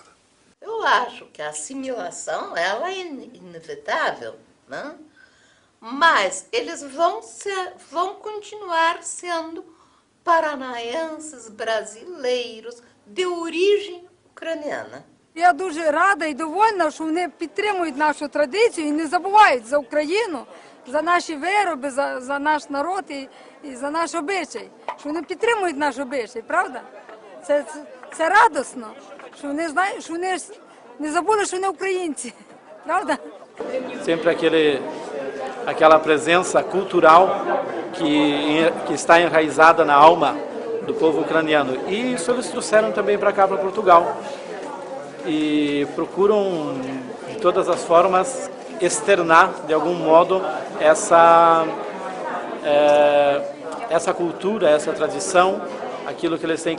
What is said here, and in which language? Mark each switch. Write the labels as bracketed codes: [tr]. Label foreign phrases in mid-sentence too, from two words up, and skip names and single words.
[pt] Eu acho que a assimilação ela é inevitável, né? Mas eles vão continuar sendo paranaenses, brasileiros, de origem ucraniana. [uk] Я дуже рада і довольна, що вони підтримують нашу традицію і не забувають за Україну, за наші вироби, за наш народ і за наш обичай. Що вони підтримують наш обичай, правда? Це радісно, що вони знають, що вони не забули, що вони українці, правда? [pt] Sempre aquela presença cultural que está enraizada na alma do povo ucraniano. E isso eles trouxeram também para cá, para Portugal. E procuram, de todas as formas, externar, de algum modo, essa cultura, essa tradição, aquilo que eles têm.